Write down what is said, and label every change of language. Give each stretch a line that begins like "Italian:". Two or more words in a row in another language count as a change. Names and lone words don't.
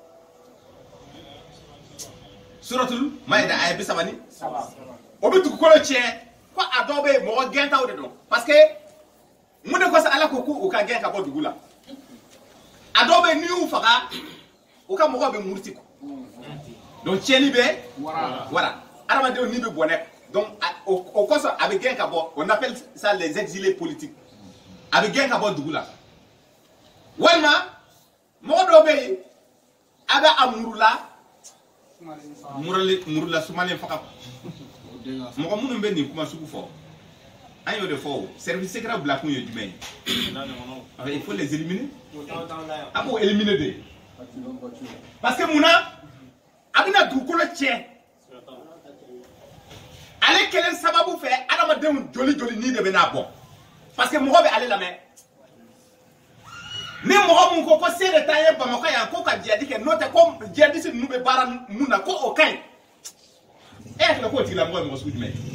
Bambara: suratul maida aya 30 o bɛ dugukolo tiɲɛ ko a dɔw bɛ yen mɔgɔ gɛntaw de don
French: parce que
Bambara: mun de kɔsɔn ala ko k'u ka gɛn ka bɔ dugu la a dɔw bɛ yen n'i y'u faga u ka mɔgɔw bɛ muruti donc tiɲɛni bɛ wara adamadenw ni bɛ bɔnɛ donc o kɔsɔn a bɛ gɛn ka bɔ
French: on appelle ça les exilés politiques
Bambara: a bɛ gɛn ka bɔ dugu la walima mɔgɔ dɔw bɛ yen a bɛ a murula sumalen faga mɔgɔ minnu bɛ nin kuma sugu fɔ an y'o de fɔ o
French: service secret
Bambara: bila kun ye jumɛn ye
French: il faut les éliminer
Bambara: a b'o éliminer de
French: parce que
Bambara: munna a bɛna dugukolo tiɲɛ ale kelen sababu fɛ adamadenw joli ni de bɛna bɔ
French: parce que
Bambara: mɔgɔ bɛ ale lamɛn ni mɔgɔ mun ko se de t'an ye Bamakɔ yan ko ka jihadi kɛ n'o tɛ ko jihadiste ninnu bɛ baara mun na ko o ka ɲi e hakili k'o tigilamɔgɔ ye mɔgɔ sugu jumɛn